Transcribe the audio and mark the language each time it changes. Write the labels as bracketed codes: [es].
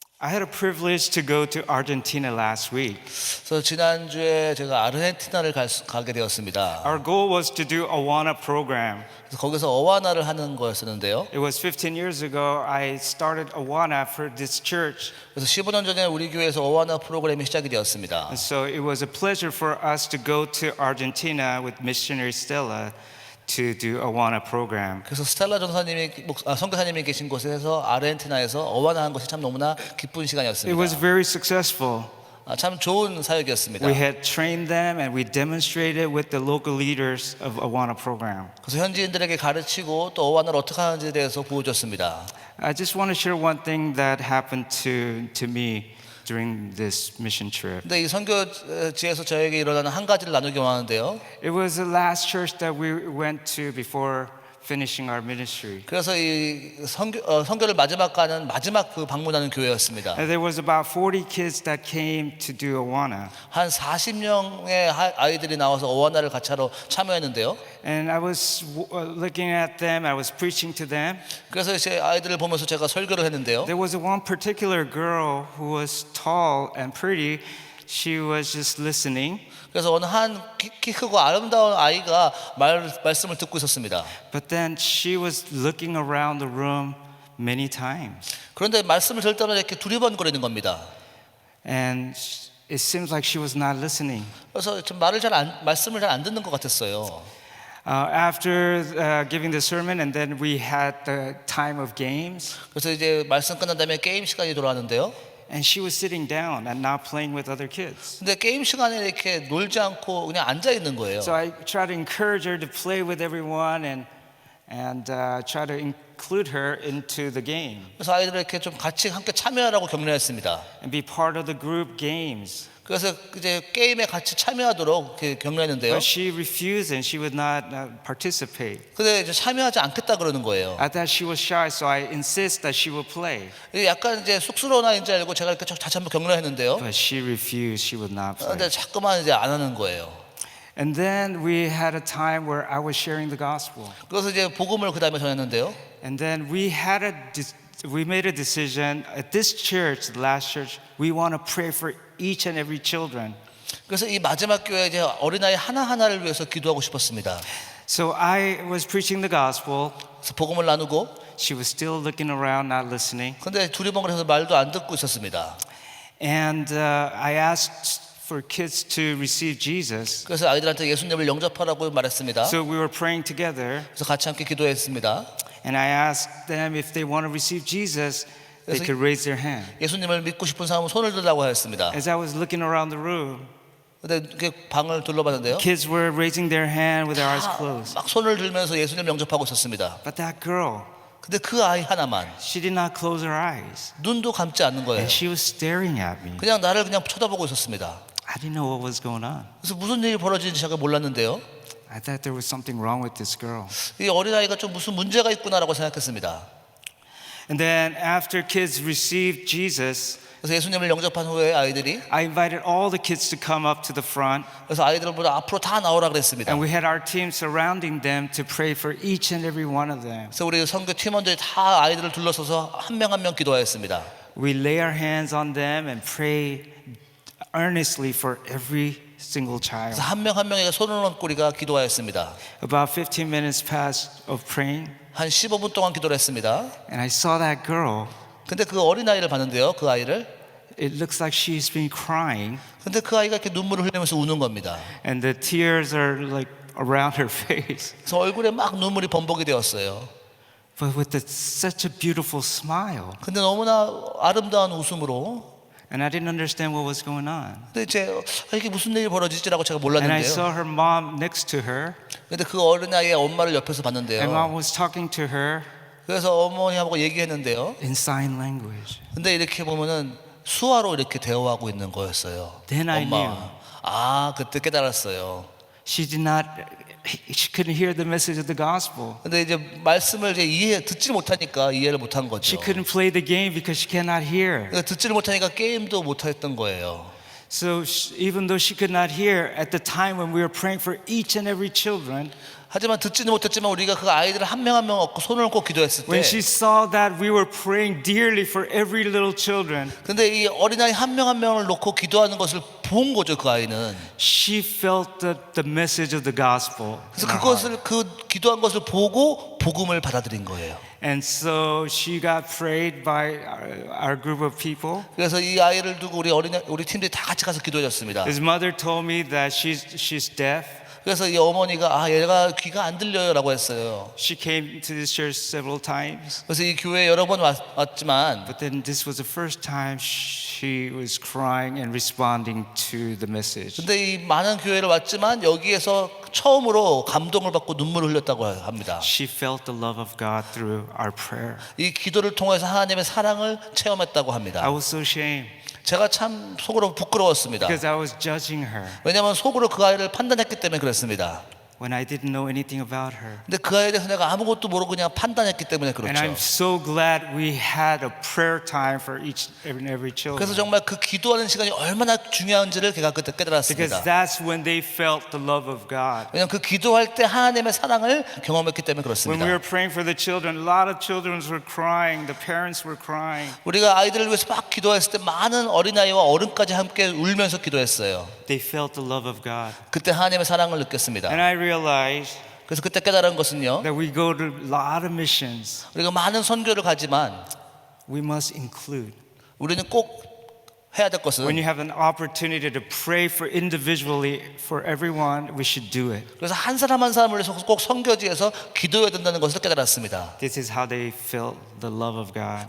[en] I had a privilege to go to Argentina last week. [ko] 그래서 지난주에 제가 아르헨티나를 가게 되었습니다. [en] Our goal was to do Awana program. [ko] 그래서 거기서 어와나를 하는 거였었는데요. [en] It was 15 years ago I started Awana for this church. [ko] 그래서 15년 전에 우리 교회에서 어와나 프로그램이 시작이 되었습니다. [en] And so it was a pleasure for us to go to Argentina with missionary Stella to do Awana program. [ko] 그래서 스텔라 전사님이 선교사님이 계신 곳에서 아르헨티나에서 어와나 한 것이 참 너무나 기쁜 [en] It [ko] 시간이었습니다. [en] was very successful. [ko] 참 좋은 사역이었습니다. [en] We had trained them and we demonstrated with the local leaders of Awana program. [ko] 그래서 현지인들에게 가르치고 또 어와나를 어떻게 하는지에 대해서 보여줬습니다. [en] I just want to share one thing that happened to me during this mission trip. [ko] 근데 이 선교지에서 저에게 일어나는 한 가지를 나누기 원하는데요. [en] It was the last church that we went to before finishing our ministry. [ko] 그래서 이 선교를 마지막 가는 마지막 그 방문하는 교회였습니다. [en] And there was about 40 kids that came to do Awana. [ko] 한 40명의 아이들이 나와서 어와나를 같이 하러 참여했는데요. [en] And I was looking at them, I was preaching to them. [ko] 그래서 이제 아이들을 보면서 제가 설교를 했는데요. [en] There was one particular girl who was tall and pretty. She was just listening. [ko] 그래서 어느 한 키 크고 아름다운 아이가 말씀을 듣고 있었습니다. [en] But then she was looking around the room many times. [ko] 그런데 말씀을 들을 때마다 이렇게 두리번거리는 겁니다. [en] And it seems like she was not listening. [ko] 그래서 좀 말씀을 잘 안 듣는 것 같았어요. [en] After giving the sermon, and then we had the time of games. [ko] 그래서 이제 말씀 끝난 다음에 게임 시간이 돌아왔는데요. [en] And she was sitting down and not playing with other kids. [ko] 근데 게임 시간에 이렇게 놀지 않고 그냥 앉아 있는 거예요. [en] So I tried to encourage her to play with everyone and try to include her into the game [ko] 그래서 아이들을 이렇게 좀 같이 함께 참여하라고 격려했습니다. [en] and be part of the group games. [ko] 그래서 이제 게임에 같이 참여하도록 이렇게 격려했는데요. [en] But she refused and she would not participate. [ko] 근데 이제 참여하지 않겠다 그러는 거예요. [en] I thought she was shy, so I insist that she would play. [ko] 약간 이제 쑥스러운 아이인 줄 알고 제가 이렇게 다시 한번 격려했는데요. [en] But she refused. She would not play. [ko] 근데 자꾸만 이제 안 하는 거예요. [en] And then we had a time where I was sharing the gospel. [ko] 그래서 이제 복음을 그 다음에 전했는데요. [en] And then we made a decision at this church, the last church, we want to pray for each and every children. [ko] 그래서 이 마지막 교회 이제 어린아이 하나하나를 위해서 기도하고 싶었습니다. [en] So I was preaching the gospel. [ko] 그래서 복음을 나누고 [en] She was still looking around, not listening. [ko] 근데 두리번거려서 말도 안 듣고 있었습니다. [en] And I asked for kids to receive Jesus. [ko] 그래서 아이들한테 예수님을 영접하라고 말했습니다. [en] So we were praying together. [ko] 그래서 같이 함께 기도했습니다. [en] And I asked them if they want to receive Jesus, they could raise their hand. [ko] 예수님을 믿고 싶은 사람은 손을 들라고 하였습니다. [en] As I was looking around the room, [ko] 근데 이렇게 방을 둘러봤는데요. [en] kids were raising their hand with their eyes closed. [ko] 막 손을 들면서 예수님을 영접하고 있었습니다. [en] But that girl, [ko] 근데 그 아이 하나만 [en] she did not close her eyes. [ko] 눈도 감지 않는 거예요. [en] And she was staring at me. [ko] 그냥 나를 그냥 쳐다보고 있었습니다. [en] I didn't know what was going on. [ko] 그래서 무슨 일이 벌어지는지 제가 몰랐는데요. [en] I thought there was something wrong with this girl. [ko] 이 어린아이가 좀 무슨 문제가 있구나라고 생각했습니다. [en] And then after kids received Jesus, [ko] 그래서 예수님을 영접한 후에 아이들이 [en] I invited all the kids to come up to the front. [ko] 그래서 아이들보다 앞으로 다 나오라 그랬습니다. [en] And we had our team surrounding them to pray for each and every one of them. [ko] 그래서 우리 선교 팀원들이 다 아이들을 둘러서서 한 명 한 명 기도하였습니다. [en] We lay our hands on them and pray earnestly for every single child. [ko] 그래서 한 명 한 명에게 손을 얹고 우리가 기도하였습니다. [en] About 15 minutes passed of praying, [ko] 한 15분 동안 기도를 했습니다. [en] and I saw that girl. [ko] 근데 그 어린아이를 봤는데요. 그 아이를. [en] It looks like she's been crying, [ko] 근데 그 아이가 이렇게 눈물을 흘리면서 우는 겁니다. [en] and the tears are like around her face. [ko] 그래서 얼굴에 막 눈물이 범벅이 되었어요. [en] But with such a beautiful smile. [ko] 근데 너무나 아름다운 웃음으로. [en] And I didn't understand what was going on. [ko] 근데 이제 이게 무슨 일이 벌어지지라고 제가 [en] And I [ko] 몰랐는데요. [en] saw her mom next to her. [ko] 근데 그 어린아이의 엄마를 옆에서 [en] And [ko] 봤는데요. [en] mom was talking to her [ko] 그래서 어머니하고 얘기했는데요. [en] in sign language. [ko] 근데 이렇게 보면은 수화로 이렇게 대화하고 있는 거였어요. [en] Then I knew. [ko] 아, 그때 깨달았어요. [en] She couldn't hear the message of the gospel. [ko] 근데 이제 말씀을 이제 듣지 못하니까 이해를 못한 거죠. [en] She couldn't play the game because she cannot hear. [ko] 그러니까 듣지를 못하니까 게임도 못했던 거예요. [en] So even though she could not hear, at the time when we were praying for each and every children, [ko] 하지만 듣지는 못했지만 우리가 그 아이들을 한 명 한 명 얻고 손을 얹고 기도했을 때 [en] When she saw that we were praying dearly for every little children, [ko] 근데 이 어린아이 한 명 한 명을 놓고 기도하는 것을 본 거죠. 그 아이는. [en] she felt the message of the gospel. [ko] 그래서 그것을 그 기도한 것을 보고 복음을 받아들인 거예요. [en] And so she got prayed by our group of people. [ko] 그래서 이 아이를 두고 우리 팀들이 다 같이 가서 기도해줬습니다. [en] His mother told me that she's deaf. [ko] 그래서 이 어머니가 얘가 귀가 안 들려요라고 했어요. [en] She came to this church several times. [ko] 그래서 이 교회에 여러 번 왔지만 [en] But then this was the first time she was crying and responding to the message. [ko] 근데 이 많은 교회를 왔지만 여기에서 처음으로 감동을 받고 눈물을 흘렸다고 합니다. [en] She felt the love of God through our prayer. [ko] 이 기도를 통해서 하나님의 사랑을 체험했다고 합니다. [en] I was so ashamed [ko] 제가 참 속으로 부끄러웠습니다. [en] because I was judging her [ko] 왜냐하면 속으로 그 아이를 판단했기 때문에 그랬습니다. [en] when I didn't know anything about her. [ko] 근데 그 아이에 대해서 내가 아무것도 모르고 그냥 판단했기 때문에 [en] And I'm [ko] 그렇죠. [en] so glad we had a prayer time for each and every [ko] 그래서 [en] children. [ko] 정말 그 기도하는 시간이 얼마나 중요한지를 제가 그때 [en] Because [ko] 깨달았습니다. [en] that's when they felt the love of God. [ko] 왜냐하면 그 기도할 때 하나님의 사랑을 경험했기 때문에 [en] When [ko] 그렇습니다. [en] we were praying for the children, a lot of children were crying. The parents were crying. [ko] 우리가 아이들을 위해서 막 기도했을 때 많은 어린아이와 어른까지 함께 울면서 기도했어요. [en] They felt the love of God. [ko] 그때 하나님의 사랑을 느꼈습니다. [en] And I realized [ko] 그래서 그때 깨달은 것은요, [en] that we go to a lot of missions. [ko] 우리가 많은 선교를 가지만 [en] We must include. [ko] 우리는 꼭 해야 될 [en] When you [ko] 것은 [en] have an opportunity to pray for individually for everyone, we should do it. [ko] 그래서 한 사람 한 사람을 위해서 꼭 선교지에서 기도해야 된다는 것을 깨달았습니다. [en] This is how they felt the love of God.